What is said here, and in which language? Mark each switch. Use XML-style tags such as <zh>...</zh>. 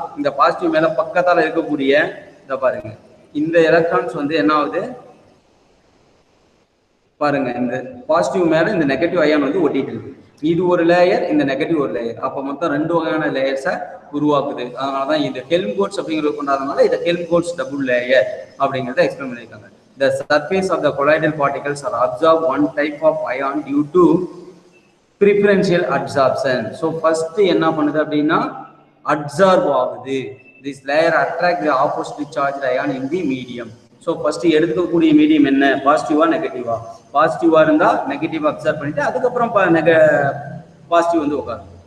<ta>இந்த பாசிட்டிவ் மேல பக்கத்தால இருக்கக்கூடிய இதை பாருங்க, இந்த எலக்ட்ரான்ஸ் வந்து என்ன ஆகுது பாருங்க, இந்த பாசிட்டிவ் மேல இந்த நெகட்டிவ் அயான் வந்து ஒட்டிட்டு இருக்கு. இது ஒரு லேயர், இந்த நெகட்டிவ் ஒரு லேயர். அப்போ மொத்தம் ரெண்டு வகையான லேயர்ஸை உருவாக்குது. அதனாலதான் இது ஹெல்ம்கோல்ட்ஸ் அப்படிங்கிறது கொண்டாடுறதுனால இதை ஹெல்ம்கோல்ட்ஸ் டபுள் லேயர் அப்படிங்கிறத எக்ஸ்பிளைன் பண்ணியிருக்காங்க.</ta> <en>The surface of the colloidal particles are absorbed one type of ion due to preferential absorption.</en> <ta>So first என்ன பண்ணுது அப்படின்னா அப்சார்ப் ஆகுது.</ta> <en>This layer attract the opposite charged ion in the medium.</en> <ta>So first எடுத்துக்கக்கூடிய medium என்ன, பாசிட்டிவா நெகட்டிவா? பாசிட்டிவா இருந்தா negative observe பண்ணிட்டு அதுக்கப்புறம் பாசிட்டிவ் வந்து உட்காரும்.</ta>